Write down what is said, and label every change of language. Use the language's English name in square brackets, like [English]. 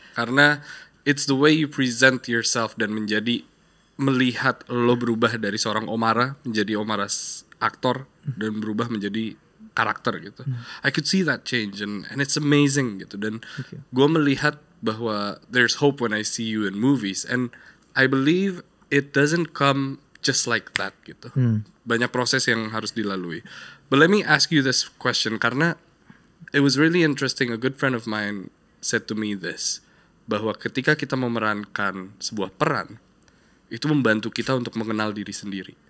[Indonesian] Karena [English] it's the way you present yourself [Indonesian] dan melihat lo berubah dari seorang Omara menjadi Omara aktor dan berubah menjadi karakter gitu. [English] I could see that change and it's amazing gitu. [Indonesian] Dan gue melihat bahwa [English] there's hope when I see you in movies, and I believe it doesn't come just like that gitu. [Indonesian] Banyak proses yang harus dilalui. [English] But let me ask you this question karena it was really interesting. A good friend of mine said to me this, [Indonesian] bahwa ketika kita memerankan sebuah peran, itu membantu kita untuk mengenal diri sendiri.